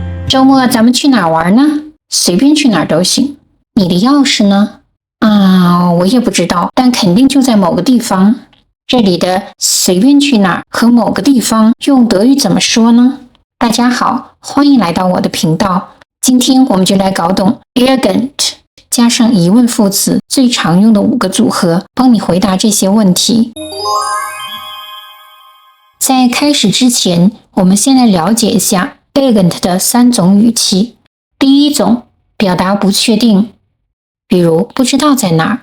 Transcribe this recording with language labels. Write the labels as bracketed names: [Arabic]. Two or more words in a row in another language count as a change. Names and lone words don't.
[Chinese] 周末咱們去哪兒玩呢？隨便去哪兒都行。你的鑰匙呢？我也不知道，但肯定就在某個地方。這裡的隨便去哪兒和某個地方用德語怎麼說呢？大家好，歡迎來到我的頻道。今天我們就來搞懂 irgend 加上疑問副詞最常用的5個組合，幫你回答這些問題。在開始之前，我們先來了解一下 irgend 的3種語氣。第一種，表達不確定，比如不知道在哪兒。